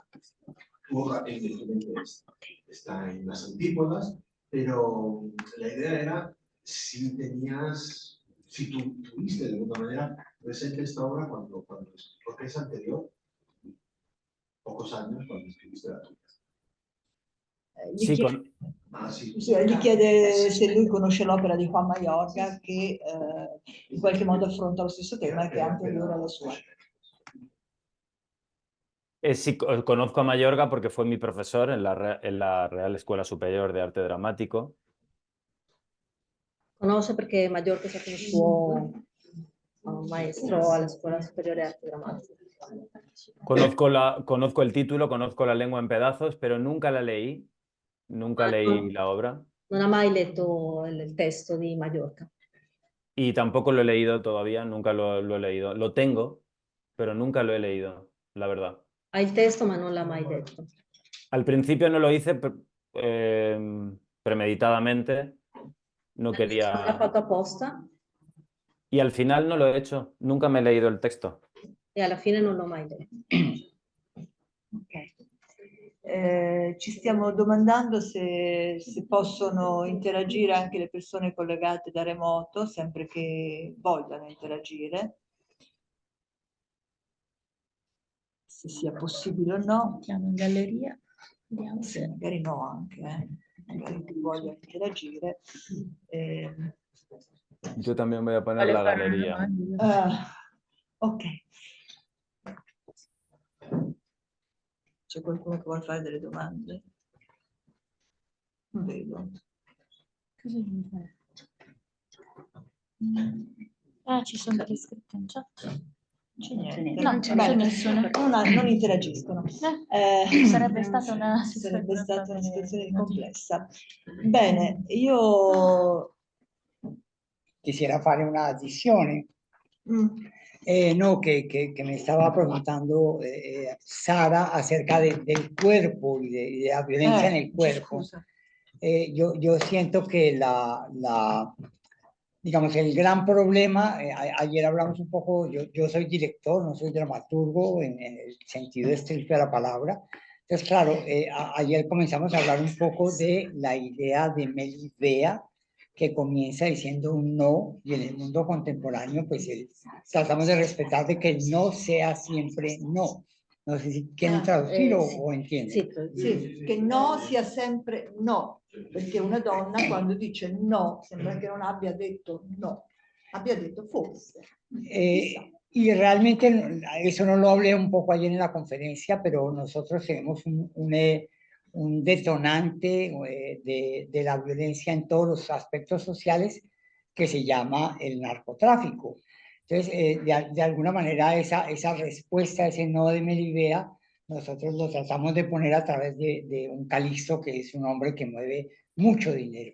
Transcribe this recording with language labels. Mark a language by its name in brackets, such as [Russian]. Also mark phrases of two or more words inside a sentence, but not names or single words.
[Spanish] Tu obra evidentemente está en las antípodas, pero la idea era si tenías, si tú tuviste de alguna manera presente esta obra porque es anterior, pocos años cuando escribiste la tuya. Sí, [Italian] Gli chiede se lui conosce l'opera di Juan Mayorga che in qualche modo affronta lo stesso tema che è anteriore alla sua. [Spanish] Sí, conozco a Mayorga porque fue mi profesor en la Real Escuela Superior de Arte Dramático. [Italian] Conosce perché Mallorca è stato un suo maestro alla Scuola Superiore Arte Drammatica. [Spanish] Conozco el título, conozco La lengua en pedazos, pero nunca la leí. Nunca leí la obra. [Italian] Non ha mai letto il testo di Mallorca. [Spanish] Y tampoco lo he leído todavía, nunca lo he leído. Lo tengo, pero nunca lo he leído, la verdad. [Italian] Ha il testo ma non l'ha mai letto. [Spanish] Al principio no lo hice premeditadamente, no [Italian] L'ha [Spanish] quería... [Italian] fatto apposta [Spanish] Y al final no lo he hecho, nunca me he leído el texto. [Italian] e alla fine non l'ho mai letto. Okay. Ci stiamo domandando se possono interagire anche le persone collegate da remoto, sempre che vogliano interagire. Se sia possibile o no. Andiamo in galleria. Vediamo Sì, se... magari no anche, magari chi voglia interagire. [Spanish] Yo también voy a poner la galería. [Italian] Ok. C'è qualcuno che vuole fare delle domande? Non vedo. Cosa devi fare? Ci sono delle scritte in chat. C'è niente. No, non c'è nessuno. Non interagiscono. Sarebbe stata una situazione complessa. Bene, io Quisiera fare una adizione. [Spanish] No, que me estaba preguntando Sara acerca del cuerpo y de la violencia en el cuerpo. Yo siento que digamos, el gran problema, ayer hablamos un poco, yo soy director, no soy dramaturgo en el sentido estricto de la palabra. Entonces, claro, ayer comenzamos a hablar un poco de la idea de Melibea, que comienza diciendo un no, y en el mundo contemporáneo, pues tratamos de respetar de que el no sea siempre no. No sé si quieren traducirlo o entienden. [Italian] Sì, che no sia sempre no, perché una donna quando dice no sembra che non abbia detto no, abbia detto forse. [Spanish] Y realmente eso no lo hablé un poco ayer en la conferencia, pero nosotros tenemos un detonante de la violencia en todos los aspectos sociales que se llama el narcotráfico. Entonces, de alguna manera esa respuesta a ese no de Melibea, nosotros lo tratamos de poner a través de un Calixto, que es un hombre que mueve mucho dinero.